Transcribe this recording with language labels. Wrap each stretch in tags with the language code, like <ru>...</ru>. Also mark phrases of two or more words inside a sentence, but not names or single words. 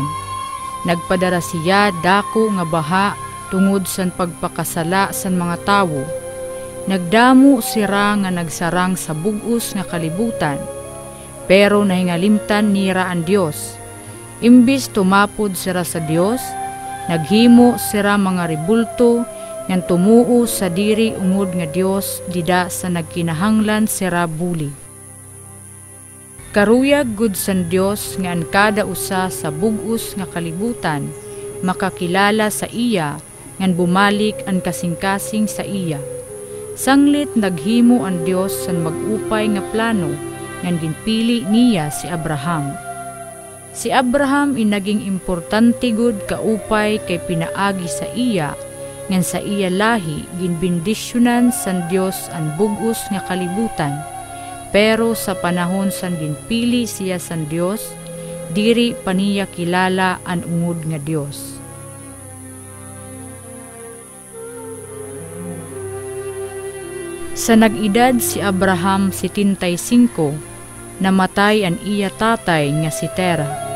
<war>Nagpadara siya dako nga baha tungod san pagpakasala san mga tawo. Nagdamo sira nga nagsarang sa bug-os nga kalibutan. Pero nahingalimtan nira ang Dios. Imbis tumapod sira sa Dios, naghimo sira mga rebulto ngan tumuo sa diri ungod nga Dios dida sa nagkinahanglan sira buli. Karuyag gud san Dios nga an kada usa sa bug-os nga kalibutan makakilala sa iya ngan bumalik ang kasing-kasing sa iya. Sanglit naghimo ang Dios san mag-upay nga plano ngan ginpili niya si Abraham. Si Abraham inaging importante gud kaupay kay pinaagi sa iya ngan sa iya lahi ginbendisyonan san Dios ang bug-os nga kalibutan. Pero sa panahon san ginpili siya san Dios, diri pa niya kilala ang ungod nga Dios. Sa nag-edad si Abraham 75, namatay ang iya tatay nga si Tera.</war>